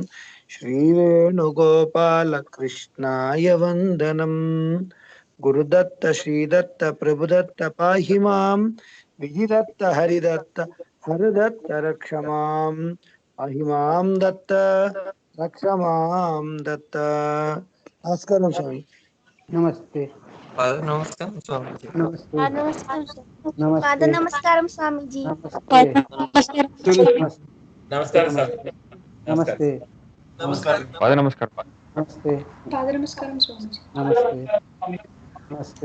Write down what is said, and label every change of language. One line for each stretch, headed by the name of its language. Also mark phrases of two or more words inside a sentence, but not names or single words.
Sanskrit: श्रीवेणुगोपालकृष्णाय वन्दनम् गुरुदत्त श्रीदत्त प्रभुदत्त पाहि मां विजिदत्त हरिदत्त हरदत्त रक्ष मां पाहि मां दत्त रक्ष मां दत्त।
Telugu: నమస్కారం స్వామీ।
Hindi: नमस्ते
Telugu: నమస్కారం స్వామీజీ.
Hindi: नमस्ते
Telugu: నమస్కారం
Hindi: नमस्ते
Telugu: నమస్కారం స్వామీజీ.
Hindi: नमस्ते
Telugu: నమస్కారం సార్.
Hindi: नमस्ते
Telugu: నమస్కారం.
Hindi: नमस्ते
Telugu: పాద నమస్కారం స్వామీజీ.
Hindi: नमस्ते नमस्ते